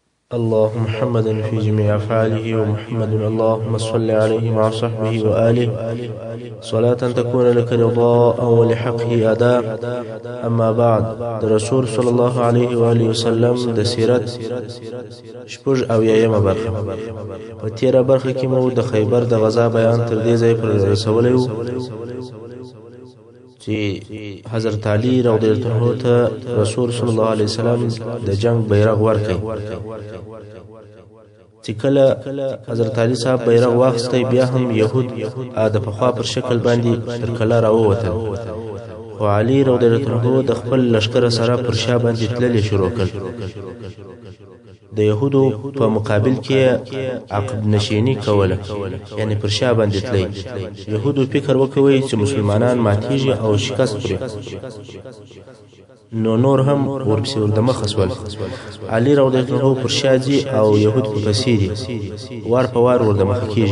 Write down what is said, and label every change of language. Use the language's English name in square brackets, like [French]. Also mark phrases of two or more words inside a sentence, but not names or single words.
[Arabic] اللهم محمدا في جميع أفعاله ومحمد اللهم صل عليه مع صحبه وآله صلاة تكون لك رضاء ولحقه أداء. أما بعد، [Pashto] رسول [Arabic] صلى الله عليه وآله وسلم [Pashto] د سیرت شپږ اویایمه برخه. په تیره برخه کې مو د خیبر د غزا بیان تر دې ځای پر رسولی و چې حضرت علي [Arabic] رضی الله عنه [Pashto] ته رسول [Arabic] صلی الله علیه وسلم [Pashto] د جنگ بیرغ ورکړ. چې کله حضرت علي صاحب بیرغ واخیستی، بیا هم يهود د پخوا پر شکل باندې تر کلا راووتل، خو علي [Arabic] رضی الله عنه [Pashto] د خپل لشکر سره پر شا باندې تللی شروع کړ. د يهودو په مقابل کې عقب نشینی کوله، یعنی پر شا باندې تللی. يهودو فکر وکوي چې مسلمانان ماتیږي او شکست خوري، نو نور هم ورپسې وردمخه شول. علي [Arabic] رضی الله عنه [Pashto] پر شا ځي او يهود په پسې دي، وار په وار وردمخه کیږي.